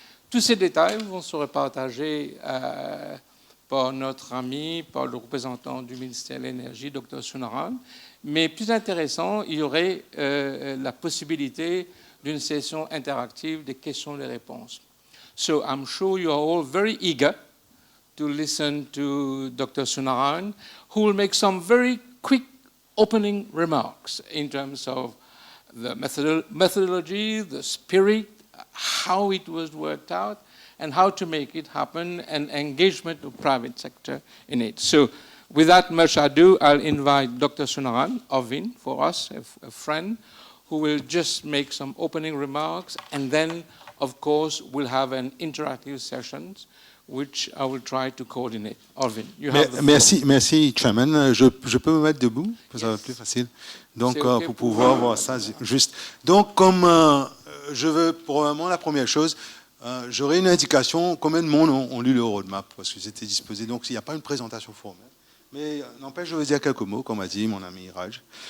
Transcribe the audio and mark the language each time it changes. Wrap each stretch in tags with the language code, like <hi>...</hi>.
<fr>Tous ces détails vont se partager par notre ami, par le représentant du ministère de l'Énergie, Dr Soonarane. Mais plus intéressant, il y aurait la possibilité d'une session interactive des questions et des réponses.</fr> <en>So I'm sure you are all very eager to listen to Dr Soonarane, who will make some very quick opening remarks in terms of the methodology, the spirit, how it was worked out, and how to make it happen, and engagement of private sector in it. So without much ado, I'll invite Dr Soonarane, Arvin, for us, a friend, who will just make some opening remarks, and then, of course, we'll have an interactive session which I will try to coordinate. Arvin, you have the floor.</en> <fr>Merci, Chairman. Je peux me mettre debout, ça va être plus facile. Donc, okay pour pouvoir voir ça juste. Donc, comme je veux, probablement, la première chose, j'aurai une indication combien de monde ont lu le roadmap, parce que c'était disposé. Donc, il n'y a pas une présentation formelle. Mais n'empêche, je vais dire quelques mots, comme a dit mon ami Raj.</fr>